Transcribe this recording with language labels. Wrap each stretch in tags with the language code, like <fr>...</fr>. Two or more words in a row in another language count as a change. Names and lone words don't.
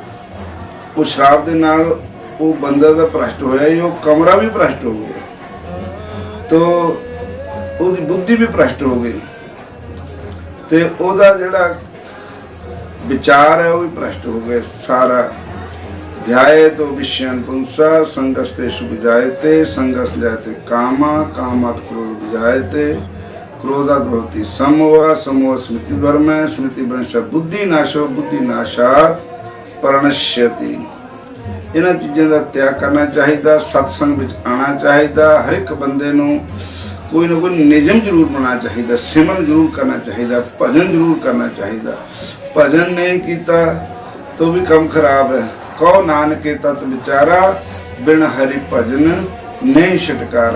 <pa>तो ਉਹ ਸ਼ਰਾਬ ਦੇ ਨਾਲ ਉਹ ਬੰਦਾ ਤਾਂ ਭ੍ਰਸ਼ਟ ਹੋਇਆ ਹੀ, ਉਹ ਕਮਰਾ ਵੀ ਭ੍ਰਸ਼ਟ ਹੋ ਗਿਆ, ਤੋ ਉਹਦੀ ਬੁੱਧੀ ਵੀ ਭ੍ਰਸ਼ਟ ਹੋ ਗਈ ਤੇ ਉਹਦਾ ਜਿਹੜਾ ਵਿਚਾਰ ਹੈ ਉਹ ਵੀ ਭ੍ਰਸ਼ਟ ਹੋ ਗਏ ਸਾਰਾ।</pa> <sa>ध्याये तो विषयन पुंसा संगस्ते सुविजायते संगस जायते कामा कामात् क्रोध विजायते क्रोधात् भवति समोह समोह स्मृति भ्रम स्मृति भ्रंश बुद्धि नाशो बुद्धि नाशात् प्रणश्यति।</sa> <hi>इन्हां चीज़ों का त्याग करना चाहिए, सत्संग विच आना चाहिए। हर एक बंदे नूं कोई ना कोई निजम जरूर बनाना चाहिए, सिमरन जरूर करना चाहिए, भजन जरूर करना चाहिए। भजन नहीं किया तो भी कम खराब है।</hi> <pa>ਕਹੋ ਨਾਨਕ ਤਤ ਵਿਚਾਰਾ ਬਿਨ ਹਰਿ ਭਜਨ ਨਹੀਂ ਛੁਟਕਾਰਾ।</pa>